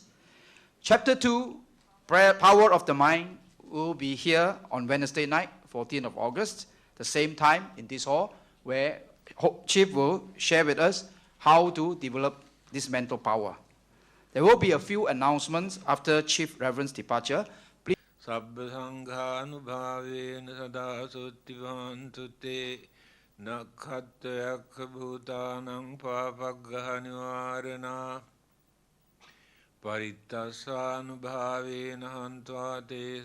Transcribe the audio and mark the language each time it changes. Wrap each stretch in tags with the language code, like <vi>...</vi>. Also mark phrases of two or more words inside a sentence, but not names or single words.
<en>Chapter 2, Power of the Mind, will be here on Wednesday night, 14th of August, the same time in this hall, where Chief will share with us how to develop this mental power. There will be a few announcements after Chief Reverend's departure. Please.</en> <pi>Sabba sanghanubhavena sada suttivantu te nakhattayakha bhutanang papaggaha nivarana parittasvanubhavena hantva te</pi>